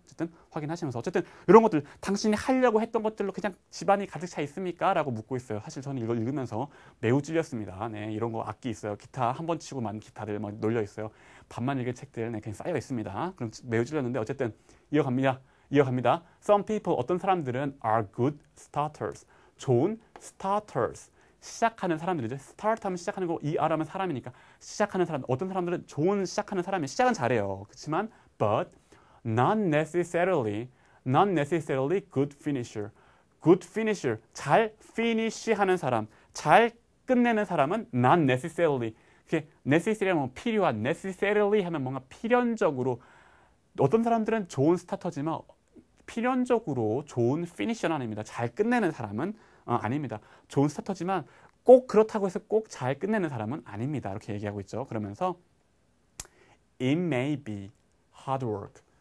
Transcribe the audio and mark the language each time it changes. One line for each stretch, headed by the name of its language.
Korean: 어쨌든 확인하시면서 어쨌든 이런 것들 당신이 하려고 했던 것들로 그냥 집안이 가득 차 있습니까? 라고 묻고 있어요. 사실 저는 이걸 읽으면서 매우 찔렸습니다. 이런 거 악기 있어요. 기타 한 번 치고 만 기타들 막 놀려 있어요. 반만 읽은 책들 그냥 쌓여 있습니다. 그럼 매우 찔렸는데 어쨌든 이어갑니다.
English: Some people,
Korean: 어떤 사람들은
English: are good starters.
Korean: 좋은 starters. 시작하는 사람들이죠. start 하면 시작하는 거, 하면 사람이니까 시작하는 사람. 어떤 사람들은 좋은 시작하는 사람이 시작은 잘해요. 그렇지만
English: but not necessarily good finisher. good finisher.
Korean: 잘 finish 하는 사람, 잘 끝내는 사람은
English: not necessarily.
Korean: 그게 necessary 하면 필요한, necessarily 하면 뭔가 필연적으로. 어떤 사람들은 좋은 스타터지만 필연적으로 좋은 finisher는 아닙니다. 잘 끝내는 사람은 아닙니다. 좋은 스타터지만 꼭 그렇다고 해서 꼭 잘 끝내는 사람은 아닙니다. 이렇게 얘기하고 있죠. 그러면서
English: it may be hard work.